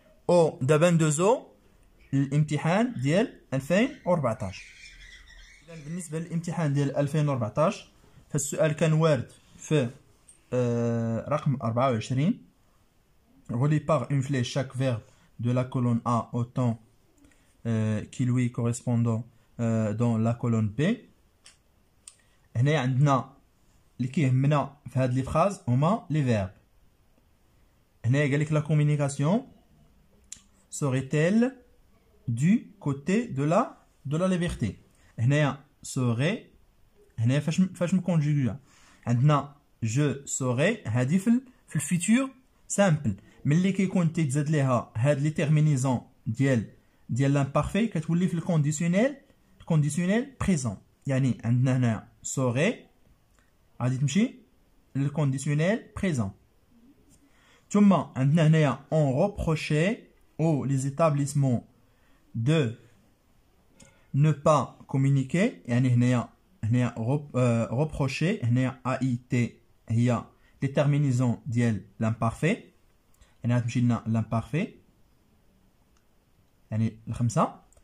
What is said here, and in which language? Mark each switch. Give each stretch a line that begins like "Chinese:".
Arabic: او دابا ندوزو الامتحان ديال 2014. اذا بالنسبه للامتحان ديال 2014 فالسؤال كان وارد في رقم 24.
French: relié par une flèche chaque verbe de la colonne A au temps qui lui correspondant dans la colonne B.
Arabic: هنا عندنا اللي كيهمنا في هاد لي فراز هما لي فيرب. هنا قال لك
French: لا communication serait-elle du côté de la liberté.
Arabic: هنايا serait هنا فاش مكونجوغيا عندنا je serai هادي في الفيتور سامبل، ملي كيكون تيتزاد ليها هاد لي تيرمينيزون ديال لامبارفي كتولي في الكونديسيونيل بريزون، يعني عندنا هنا serait غادي تمشي للكونديسيونيل بريزون. ثم عندنا هنايا
French: on reprochait aux les établissements de ne pas communiquer،
Arabic: يعني هنايا
French: reprocher هنايا AIT هي les terminaisons
Arabic: ديال l'imparfait يعني غتمشي لنا l'imparfait يعني الخمسة.